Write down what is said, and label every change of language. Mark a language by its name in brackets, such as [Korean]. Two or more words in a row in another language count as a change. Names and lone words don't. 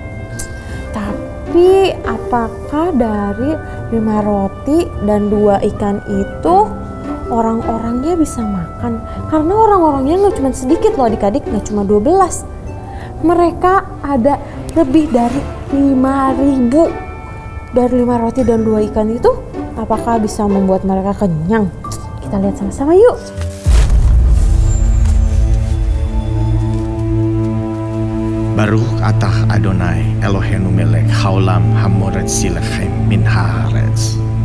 [Indonesian] Tapi apakah dari 5 roti dan 2 ikan itu orang-orangnya bisa makan. Karena orang-orangnya nggak cuma sedikit loh adik-adik, nggak cuma 12. Mereka ada lebih dari 5.000. Dari 5 roti dan 2 ikan itu, apakah bisa membuat mereka kenyang? Kita lihat sama-sama yuk. [Hebrew] ברוך אתה אדוני אלוהינו מלך העולם המוציא לחם מן הארץ.